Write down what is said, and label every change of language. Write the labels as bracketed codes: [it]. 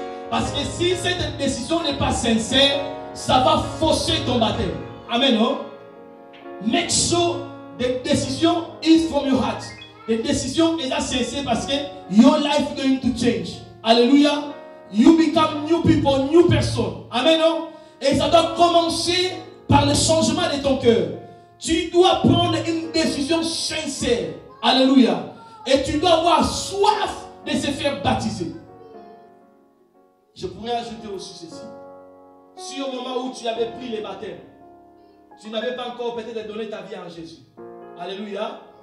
[fr] Parce que si cette décision n'est pas sincère, ça va fausser ton baptême. Amen. Non? [en] Make sure the decision is from your heart. The decision is [fr] sincère parce que [en] your life is going to change. Alléluia. You become new people, new person. [fr] Amen. Non? Et ça doit commencer par le changement de ton cœur. Tu dois prendre une décision sincère. Alléluia. Et tu dois avoir soif de se faire baptiser. Je pourrais ajouter aussi ceci. Si au moment où tu avais pris les baptêmes, tu n'avais pas encore peut-être donné ta vie à Jésus. Alléluia.